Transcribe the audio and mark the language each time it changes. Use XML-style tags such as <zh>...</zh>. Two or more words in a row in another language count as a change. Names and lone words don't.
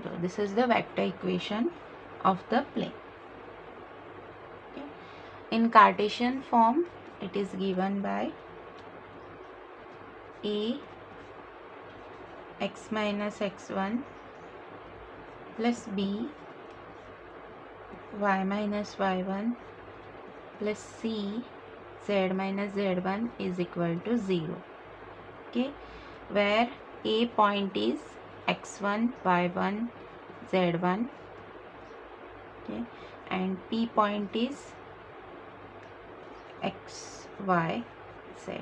<en>This is the vector equation of the plane. Okay. In Cartesian form it is given by A x minus x1 plus b y minus y1 plus c z minus z1 is equal to 0. Okay, where A point is x1, y1, z1, okay, and P point is x, y, z.</en>